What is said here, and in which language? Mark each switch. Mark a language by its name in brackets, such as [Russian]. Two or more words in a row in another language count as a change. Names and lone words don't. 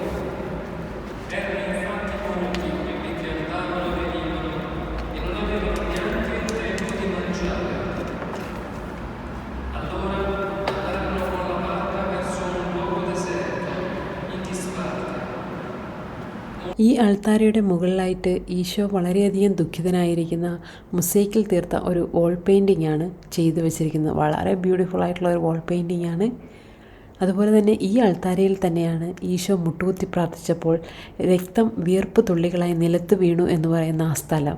[Italian] Erano infatti molti quelli che andavano e venivano e non avevano neanche il tempo di mangiare. Allora andarono con la barca verso un luogo deserto, in disparte. [Malayalam] ഈ അൾത്താരയുടെ മുകളിലായിട്ട് ഈശോ വളരെയധികം ദുഃഖിതനായിരിക്കുന്ന മുസൈക്കിൽ തീർത്ത ഒരു [English] wall painting [Malayalam] ആണ് ചെയ്തു വെച്ചിരിക്കുന്നത്. വളരെ ബ്യൂട്ടിഫുൾ ആയിട്ടുള്ള ഒരു [English] wall painting [Malayalam] ആണ്. അതുപോലെ തന്നെ ഈ അൾത്താരയിൽ തന്നെയാണ് ഈശോ മുട്ടുകുത്തി പ്രാർത്ഥിച്ചപ്പോൾ രക്തം വിയർപ്പ് തുള്ളികളായി നിലത്ത് വീണു എന്ന് പറയുന്ന ആ സ്ഥലം.